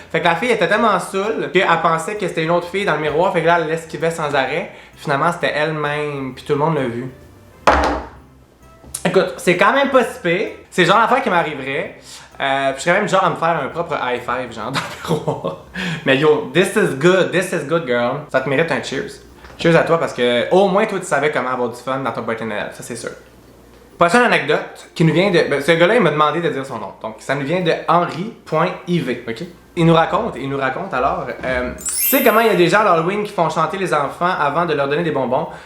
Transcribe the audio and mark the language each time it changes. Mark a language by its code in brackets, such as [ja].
[fr] Fait que la fille était tellement saoule qu'elle pensait que c'était une autre fille dans le miroir. Fait que là, elle l'esquivait sans arrêt. Finalement, c'était elle-même. Puis tout le monde l'a vu. Écoute, c'est quand même pas si pire. C'est le genre d'affaire qui m'arriverait. Puis je serais même genre à me faire un propre high five, genre dans le miroir. [en] Mais yo, this is good girl. [fr] Ça te mérite un cheers. Cheers à toi parce que au moins toi tu savais comment avoir du fun dans ton party Noël, ça c'est sûr. Prochaine anecdote qui nous vient de. Ben, ce gars-là il m'a demandé de dire son nom. Donc ça nous vient de Henri.iv, ok? Il nous raconte alors Tu sais comment il y a des gens à l'Halloween qui font chanter les enfants avant de leur donner des bonbons?